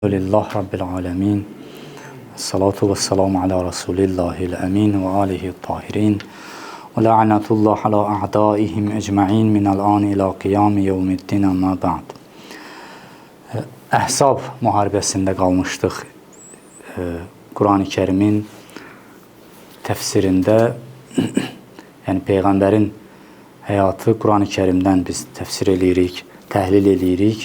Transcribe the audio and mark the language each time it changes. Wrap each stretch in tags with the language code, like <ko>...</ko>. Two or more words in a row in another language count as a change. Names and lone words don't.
<ar>الحمد لله رب العالمين. الصلاة والسلام على رسول الله الأمين وآله الطاهرين. ولعنة الله على أعدائهم أجمعين من الآن إلى قيام يوم الدين أما بعد.</ar> <az>Əhzab müharibəsində qalmışdıq. Quran-ı Kərimin təfsirində, yəni Peyğəmbərin həyatı Quran-ı Kərimdən biz təfsir edirik, təhlil edirik.</az>